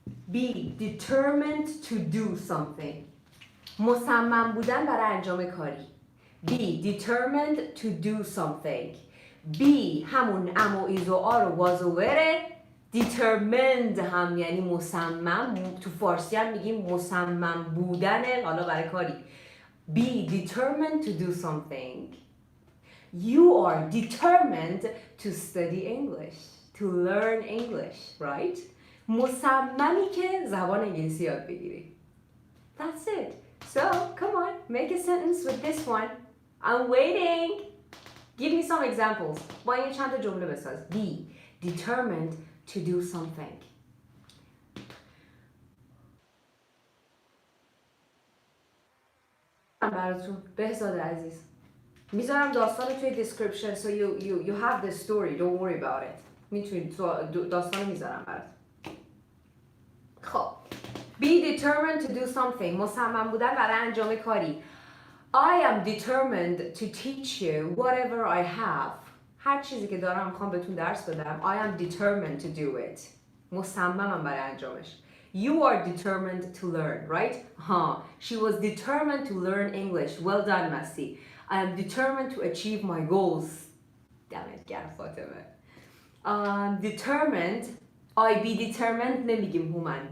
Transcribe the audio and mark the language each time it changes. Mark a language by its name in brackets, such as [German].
[English] be determined to do something. [Persian] مصمم بودن برای انجام کاری. [English] be determined to do something. [Persian] be همون ام و ایز و آر و واز و وره. determined هم یعنی مصمم. تو فارسی هم میگیم مصمم بودن حالا برای کاری. [English] be determined to do something. You are determined to study English, to learn English, right? [Persian] مصممی که زبان انگلیسی یاد بگیری. [English] That's it. So, come on, make a sentence with this one. I'm waiting. Give me some examples. [Persian] با این چند تا جمله بساز. [English] Be determined to do something. [Persian] براتون بهزاد عزیز میذارم داستان توی description [English] so you have the story. Don't worry about it. [Persian] میتونید داستان میذارم برات. خب [English] be determined to do something. [Persian] مصمم بودن برای انجام کاری. [English] I am determined to teach you whatever I have. [Persian] هر چیزی که دارم میخوام بهتون درس بدم. [English] I am determined to do it. [Persian] مصممم برای انجامش. [English] You are determined to learn, right? She was determined to learn English. Well done, Masi. I am determined to achieve my goals. Damn it, گر فاطمه. Determined. I be determined [Persian] نمیگیم [English] هومن.